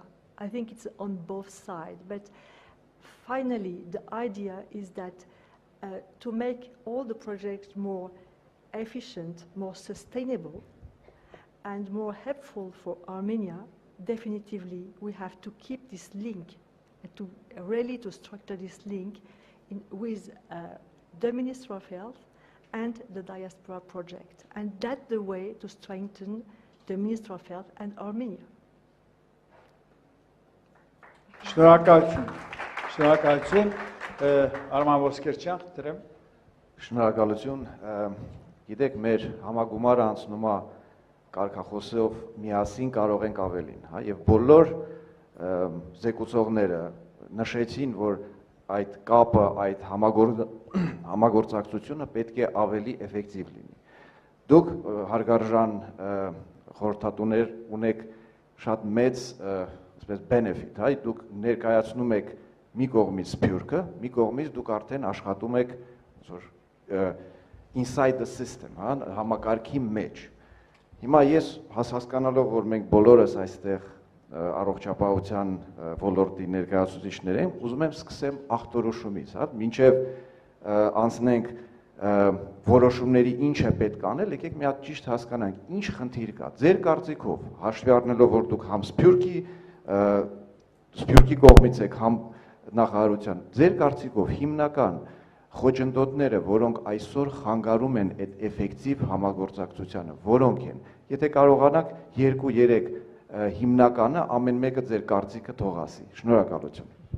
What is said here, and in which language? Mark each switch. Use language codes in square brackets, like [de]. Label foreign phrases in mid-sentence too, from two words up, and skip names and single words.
[en] I think it's on both sides. But finally, the idea is that to make all the projects more efficient, more sustainable, and more helpful for Armenia, definitively we have to keep this link, to really to structure this link with the Ministry of Health and the Diaspora Project. And that's the way to strengthen the Ministry of Health and Armenia. [hy] Շնորհակալություն, Արման Ոսկերչյան, դրեմ։ Շնորհակալություն, գիտեք, մեր համագումարը անցնում է կարգախոսով միասին կարող ենք ավելին, հա, եւ բոլոր զեկուցողները նշեցին, որ այդ կապը, այդ համագործակցությունը պետք է ավելի էֆեկտիվ լինի։ Դուք հարգարժան խորհրդատուներ ունեք շատ մեծ benefit, հա, դուք ներկայացնում եք մի կողմից Սփյուռքը, մի կողմից դուք արդեն աշխատում եք [en] inside the system, [hy] հա, համակարգի մեջ։ Հիմա ես հասկանալով, որ մենք բոլորս այստեղ առողջապահության ոլորտի ներկայացուցիչներ ենք, ուզում եմ սկսեմ ախտորոշումից, հա, մինչև անցնենք որոշումների ինչ է պետք անել, եկեք մի հատ ճիշտ հասկանանք, ինչ խնդիր կա։ Ձեր կարծիքով, հաշվի առնելով, որ դուք համ Սփյուռքի կողմից եք, համ նախարարության, ձեր կարծիքով հիմնական խոչընդոտները, որոնք այսօր խանգարում են այդ էֆեկտիվ համագործակցությանը, որոնք են։ Եթե կարողանաք 2-3 հիմնականը ամեն մեկը ձեր կարծիքը թող ասի։ Շնորհակալություն։